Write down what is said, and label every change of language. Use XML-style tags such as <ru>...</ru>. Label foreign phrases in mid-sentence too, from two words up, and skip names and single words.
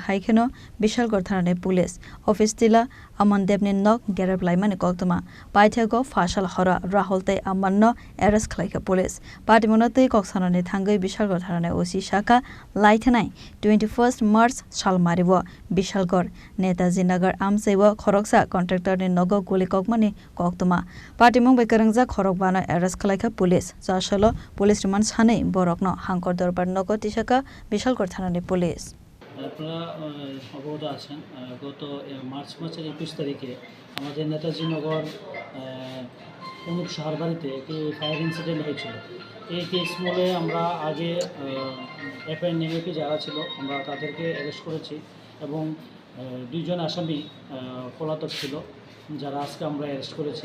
<trp>haikheno Bishalgor thana ni</trp> <en>police office</en> <trp>tila Amandep ni nok gerab laimani koktuma paithego fashal hora Rahul te amanno arrest khlaika</trp> <en>police party</en> <trp>munatui koksana ni thangai Bishalgor thana ni Shaka Laithanai 21st March Shalmaribo Bishalgor Netaji Nagar Amseibo Khoroksa contractor ni nogo guli kokmani koktuma party mong bekarangja khorokbana arrest khlaika police jashalo</trp> <en>police remand</en> <trp>sanai borokno hangkor dorbar nogo tishaka Bishalgor thana ni police</trp> <bn>আপনারা অবগত আছেন গত মার্চ মাসের 21 তারিখে আমাদের নেতাজি নগর অনুপ শহর বাড়িতে একটি</bn> <en>fire incident</en> <bn>হয়েছিল। এই কেস মূলে আমরা আগে এফআইআর নেমেপি যারা ছিল আমরা তাদেরকে অ্যারেস্ট করেছি এবং দুইজন আসামি পলাতক ছিল যারা আজকে আমরা অ্যারেস্ট করেছি।</bn>